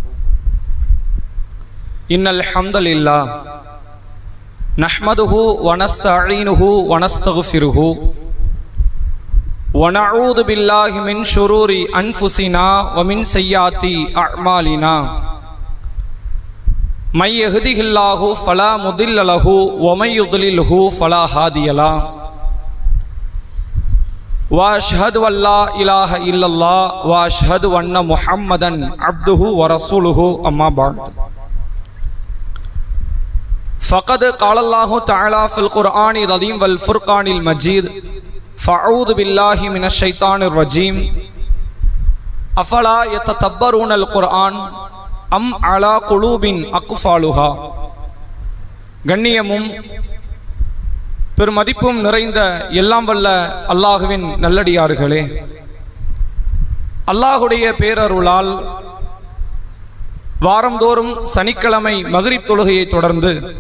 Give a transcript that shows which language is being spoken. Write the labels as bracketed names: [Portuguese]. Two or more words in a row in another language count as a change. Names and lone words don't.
[Arabic] إن الحمد لله نحمده ونستعينه ونستغفره ونعوذ بالله من شرور أنفسنا ومن سيئات أعمالنا. من يهده الله فلا مضل له ومن يضلل فلا هادي له. واشهد ان لا اله الا الله واشهد ان محمدا عبده ورسوله اما بعد فقد قال الله تعالى في القران العظيم والفرقان المجيد فاعوذ بالله من الشيطان الرجيم افلا يتدبرون القران ام على قلوب اقفالها. [Tamil] கண்ணியமும் பெருமதிப்பும் நிறைந்த எல்லாம் வல்ல அல்லாஹுவின் நல்லடியார்களே, அல்லாஹுடைய பேரருளால் வாரந்தோறும் சனிக்கிழமை மக்ரிப் தொழுகையை தொடர்ந்து